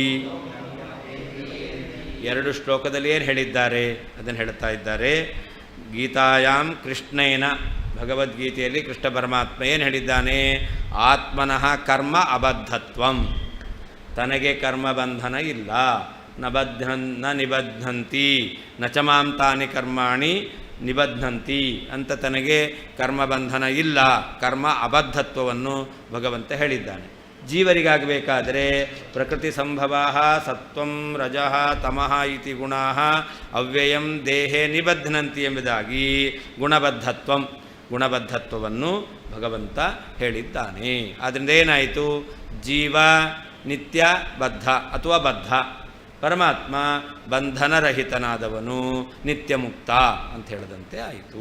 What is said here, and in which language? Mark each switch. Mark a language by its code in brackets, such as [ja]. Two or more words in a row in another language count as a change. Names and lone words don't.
[kn] ಎರಡು ಶ್ಲೋಕದಲ್ಲಿ ಏನು ಹೇಳಿದ್ದಾರೆ ಅದನ್ನು ಹೇಳ್ತಾ ಇದ್ದಾರೆ. [sa] ಗೀತಾಯಾಂ ಕೃಷ್ಣೇನ, [kn] ಭಗವದ್ಗೀತೆಯಲ್ಲಿ ಕೃಷ್ಣ ಪರಮಾತ್ಮ ಏನು ಹೇಳಿದ್ದಾನೆ? [sa] ಆತ್ಮನಃ ಕರ್ಮ ಅಬದ್ಧತ್ವಂ, [kn] ತನಗೆ ಕರ್ಮಬಂಧನ ಇಲ್ಲ. [sa] ನ ನಿಬಧ್ನಂತಿ ನ ಚ ಮಾಂ ತಾನಿ ಕರ್ಮಾಣಿ ನಿಬಧ್ನಂತಿ [kn] ಅಂತ ತನಗೆ ಕರ್ಮಬಂಧನ ಇಲ್ಲ. ಕರ್ಮ ಅಬದ್ಧತ್ವವನ್ನು ಭಗವಂತ ಹೇಳಿದ್ದಾನೆ. [sa] ಜೀವರಿಗಾಗಬೇಕಾದರೆ ಪ್ರಕೃತಿ ಸಂಭವ ಸತ್ವಂ ರಜಃ ತಮಃ ಇತಿ ಗುಣಾಃ ಅವ್ಯಯಂ ದೇಹೇ ನಿಬಧ್ನಂತಿ [kn] ಎಂಬುದಾಗಿ ಗುಣಬದ್ಧತ್ವವನ್ನು ಭಗವಂತ ಹೇಳಿದ್ದಾನೆ. ಆದ್ದರಿಂದ ಏನಾಯಿತು? ಜೀವ ನಿತ್ಯ ಬದ್ಧ ಅಥವಾ ಬದ್ಧ, ಪರಮಾತ್ಮ ಬಂಧನರಹಿತನಾದವನು, ನಿತ್ಯ ಮುಕ್ತ ಅಂತ ಹೇಳದಂತೆ ಆಯಿತು.